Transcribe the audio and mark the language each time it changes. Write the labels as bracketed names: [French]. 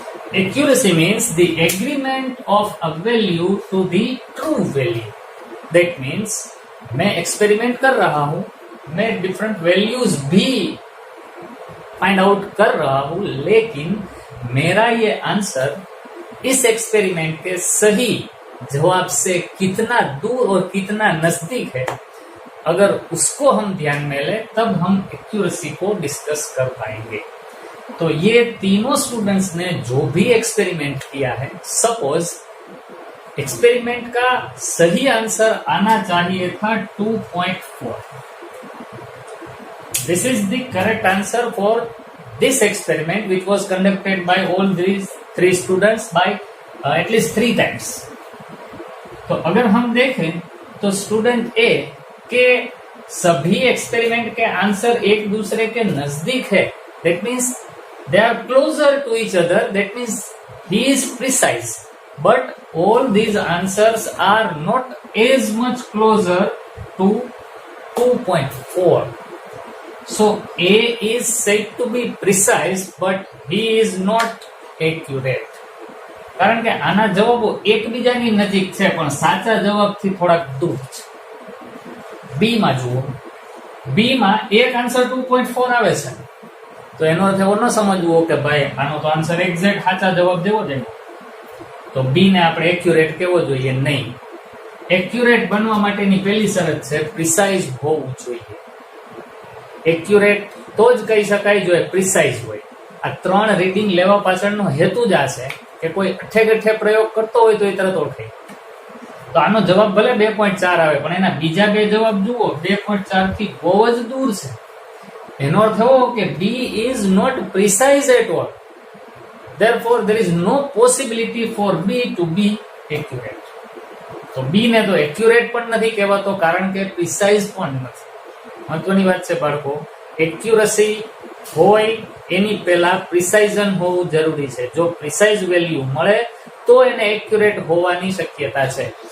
[English] Accuracy means the agreement of a value to the true value. That means [Hindi] मैं experiment कर रहा हूं, मैं डिफरेंट वैल्यूज भी फाइंड आउट कर रहा हूं, लेकिन मेरा ये आंसर इस एक्सपेरिमेंट के सही जवाब से कितना दूर और कितना नजदीक है, अगर उसको हम ध्यान में ले तब हम एक्यूरेसी को डिस्कस कर पाएंगे. तो ये तीनों स्टूडेंट्स ने जो भी एक्सपेरिमेंट किया है, सपोज एक्सपेरिमेंट का सही आंसर आना चाहिए था 2.4. [English] This is the correct answer for this experiment which was conducted by all these 3 students by at least 3 times. [Hindi] तो अगर हम देखें तो स्टूडेंट ए के सभी एक्सपेरिमेंट के आंसर एक दूसरे के नजदीक है. [English] That means they are closer to each other. That means he is precise, but all these answers are not as much closer to 2.4. So A is said to be precise, but he is not accurate. [Gujarati] કારણ કે આના જવાબો એકબીજાની નજીક છે પણ સાચા જવાબથી થોડાક દૂર છે. બી માં જુઓ, બી માં એક આન્સર 2.4 આવે છે, તો એનો અર્થ એવો ન સમજવો કે ભાઈ આનો તો આન્સર એક્ઝેક્ટ સાચા જવાબ દેવો જોઈએ, તો બી ને આપણે એક્યુરેટ કેવો જોઈએ? નહીં. એક્યુરેટ બનવા માટેની પહેલી શરત છે પ્રિસાઇઝ હોવું જોઈએ. એક્યુરેટ તો જ કહી શકાય જો પ્રિસાઇઝ હોય. આ 3 રીડિંગ લેવા પાછળનો હેતુ જ આ છે કે કોઈ અઠે ગઠે પ્રયોગ કરતો હોય તો એ તરત ઓળખાય. તો આનો જવાબ ભલે 2.4 આવે પણ એના બીજા 2 જવાબ જુઓ 2.4 થી બહુ જ દૂર છે. એનો અર્થ એવો કે [English] B is not precise at all. Therefore, there is no possibility for B to be accurate. [Gujarati] તો B ને તો accurate પણ નથી કહેવાતો કારણ કે precise પણ નથી. મહત્વની વાત છે બાળકો, accuracy હોય એની પહેલા પ્રિસાઇઝન હોવું જરૂરી છે. જો પ્રિસાઇઝ વેલ્યુ મળે તો એને એક્યુરેટ હોવાની શક્યતા છે.